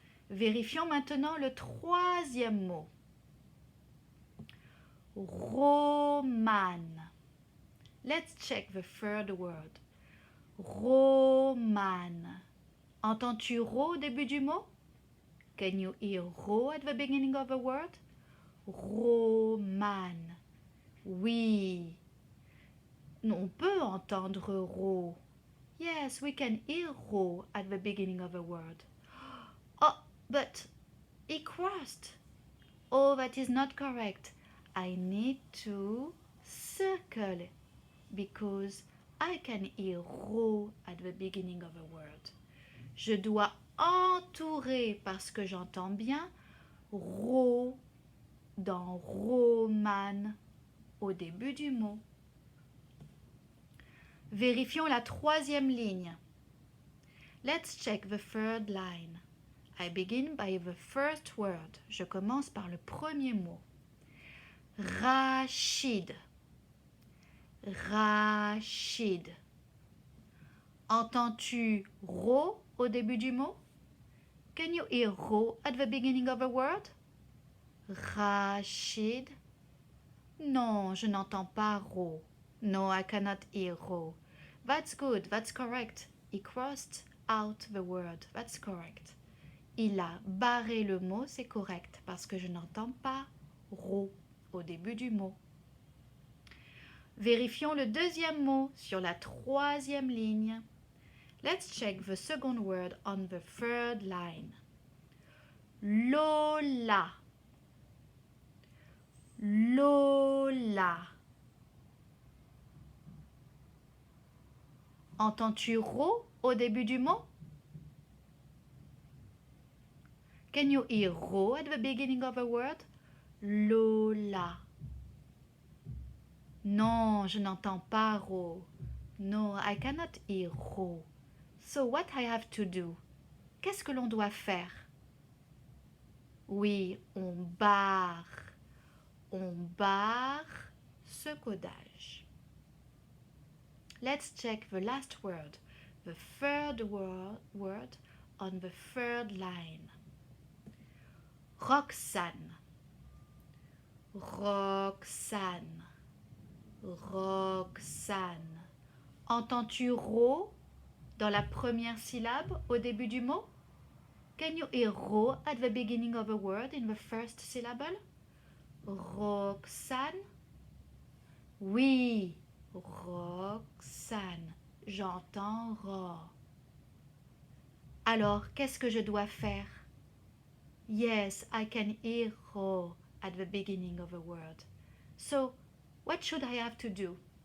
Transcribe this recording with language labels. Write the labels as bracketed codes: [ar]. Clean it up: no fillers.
[fr] Vérifions maintenant le troisième mot. Romane. [en] Let's check the third word. Romane. [fr] Entends-tu ro au début du mot? [en] Can you hear ro at the beginning of a word? Romane. Oui. [fr] On peut entendre ro. [en] Yes, we can hear ro at the beginning of a word. Oh, but he crossed. Oh, that is not correct. I need to circle because I can hear ro at the beginning of a word. [fr] Je dois entourer parce que j'entends bien ro dans romane au début du mot. Vérifions la troisième ligne. [en] Let's check the third line. I begin by the first word. [fr] Je commence par le premier mot. Rachid. Rachid. Entends-tu ro au début du mot? [en] Can you hear ro at the beginning of a word? Rachid. [fr] Non, je n'entends pas ro. [en] No, I cannot hear ro. That's good, that's correct. He crossed out the word. That's correct. [fr] Il a barré le mot, c'est correct, parce que je n'entends pas ro au début du mot. Vérifions le deuxième mot sur la troisième ligne. [en] Let's check the second word on the third line. Lola. Lola. [fr] Entends-tu ro au début du mot? [en] Can you hear ro at the beginning of a word? Lola. [fr] Non, je n'entends pas ro. [en] No, I cannot hear ro. So what I have to do? [fr] Qu'est-ce que l'on doit faire? Oui, on barre. On barre ce codage. [en] Let's check the last word, the third word on the third line. Roxane. Roxane. Roxane. [fr] Entends-tu ro dans la première syllabe au début du mot? [en] Can you hear ro at the beginning of a word in the first syllable? [fr] Roxane. Oui, Roxane. J'entends ro. Alors, qu'est-ce que je dois faire? [en] Yes, I can hear ro at the beginning of a word. So, what should I have to do?